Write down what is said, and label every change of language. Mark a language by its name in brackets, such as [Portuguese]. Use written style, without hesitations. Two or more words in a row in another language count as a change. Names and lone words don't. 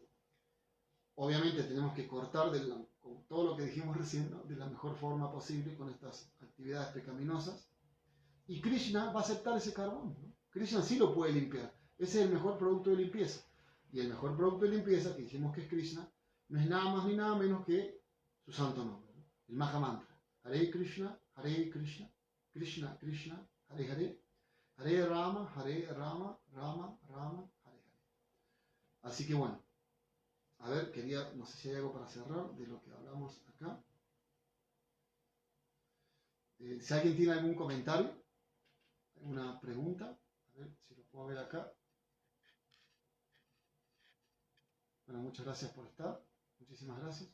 [Spanish] Obviamente tenemos que cortar con todo lo que dijimos recién, ¿no?, de la mejor forma posible con estas actividades pecaminosas. Y Krishna va a aceptar ese carbón, ¿no? Krishna sí lo puede limpiar. Ese es el mejor producto de limpieza. Y el mejor producto de limpieza, que dijimos que es Krishna, no es nada más ni nada menos que su santo nombre, ¿no?, el [Sanskrit] महा मन्त्र. हरे कृष्ण कृष्ण कृष्ण हरे हरे हरे राम राम राम हरे हरे. [Spanish] Así que bueno, a ver, no sé si hay algo para cerrar de lo que hablamos acá. Si alguien tiene algún comentario, alguna pregunta, a ver si lo puedo ver acá. Bueno, muchas gracias por estar, muchísimas gracias.